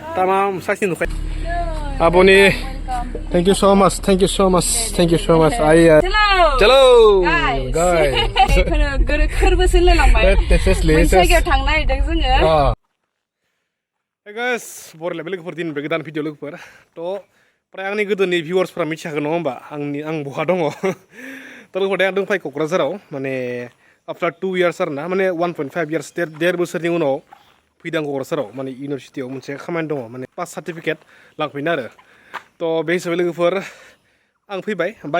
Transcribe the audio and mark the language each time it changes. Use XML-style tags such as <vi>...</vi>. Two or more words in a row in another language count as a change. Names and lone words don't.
<tr>Tamam, sakin ol. Abone.</tr> <en>Thank you so much. Thank you so much. Thank you so much. Hello. Guys.</en> <brx>Gwrbw सोलायलांबाय मोनसे जायगायाव थांनो नागिरदों जोङो</brx> <en>Hey guys,</en> <brx>बर लेभेल लोगोफोर दिन गोदान भिडिअ लोगोफोर थ' प्राय आंनि गोदोनि भिउवार्सफोरा मिथिखागोन नङा होमबा आं बहा दङ थ' लोगोफोर दा आं दंफाय क'क्राझाराव माने</brx> <en>after 2 years</en> <brx>आरो ना माने 1.5 years देर बोसोरनि उनाव फैदों आं क'क्राझाराव माने इउनिभारसिटियाव मोनसे खामानि दङ माने</brx> <en>pass certificate</en> <brx>लांफैनो आरो थ' बे हिसाबै लोगोफोर आं फैबाय बाइक</brx>